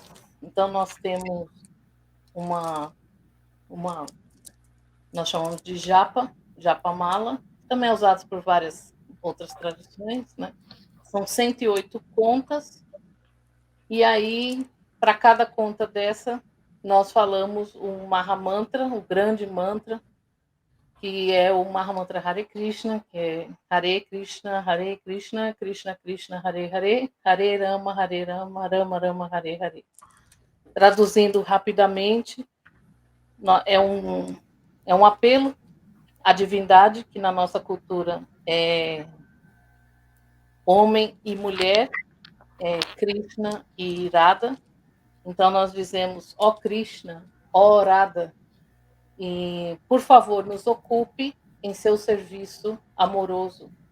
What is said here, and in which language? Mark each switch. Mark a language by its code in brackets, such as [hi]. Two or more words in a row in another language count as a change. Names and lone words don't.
[pt] Então, nós temos nós chamamos de Japamala, também é usado por várias outras tradições, né? São 108 contas, e aí, para cada conta dessa, nós falamos um Mahamantra, o grande mantra, que é o Mahamantra Hare Krishna, [sa] que é Hare Krishna, Krishna Krishna, Hare Hare, Hare Rama, Rama Rama, Hare Hare. [pt] Traduzindo rapidamente, é um apelo à divindade, que na nossa cultura é homem e mulher, Krishna e Radha. Então, nós dizemos, ó Krishna, ó Radha, e, por favor, nos ocupe em seu serviço amoroso.